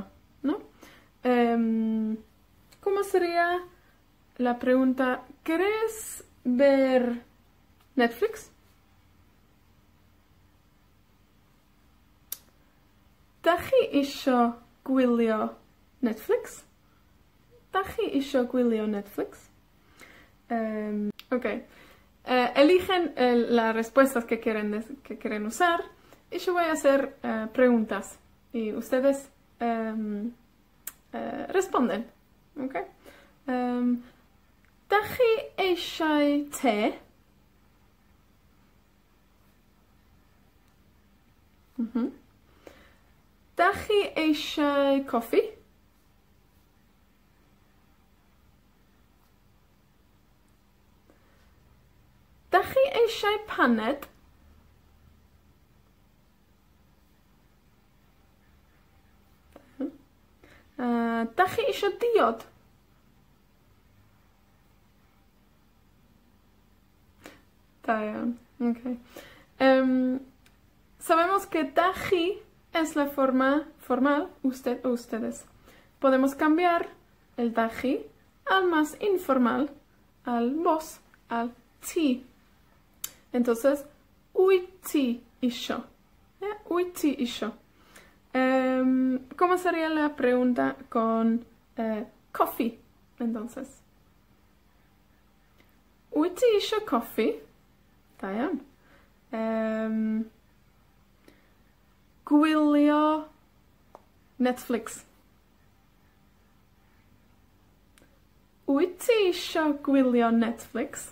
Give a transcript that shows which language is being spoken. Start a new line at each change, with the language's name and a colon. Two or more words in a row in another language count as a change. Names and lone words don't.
Spanish: ¿No? ¿Cómo sería la pregunta, ¿querés ver Netflix?
Welsh: Dach chi isio gwylio Netflix? Dach chi isio gwylio Netflix?
Spanish: Ok. Eligen las respuestas que quieren usar y yo voy a hacer preguntas y ustedes responden.
Welsh: Ok. Dach chi eisiau te? Dach chi eisiau coffi? Dach chi eisiau paned? Dach chi eisiau diod? Da iawn.
Spanish: Okay. Sabemos que
Welsh: dach chi
Spanish: es la forma formal, usted o ustedes. Podemos cambiar el
Welsh: dach chi
Spanish: al más informal, al vos, al ti. Entonces,
Welsh: wyt ti isio. Wyt ti isio.
Spanish: ¿Cómo sería la pregunta con coffee? Entonces,
Welsh: wyt ti isio coffee? Da iawn. Gwylio Netflix. Wyt ti isio gwylio Netflix?